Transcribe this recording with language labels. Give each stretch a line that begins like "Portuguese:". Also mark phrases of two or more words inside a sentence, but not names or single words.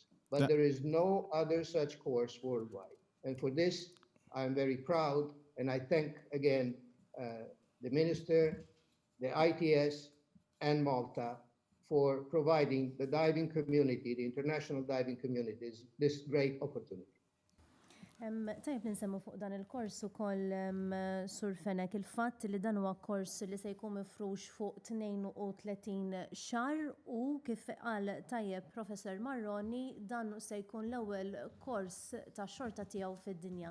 English: But there is no other such course worldwide. And for this, I'm very proud, and I thank again the Minister, the ITS, and Malta for providing the diving community, the international diving communities, this great opportunity.
Maltese: Tajb ninsemmu fuq dan il-kors ukoll Sur Fenek il-fatt li dan huwa kors li se jkun mifrux fuq 32 xahar u kif qal tajjeb Professor Marroni dan se jkun l-ewwel kors ta' xorta tiegħu fid-dinja.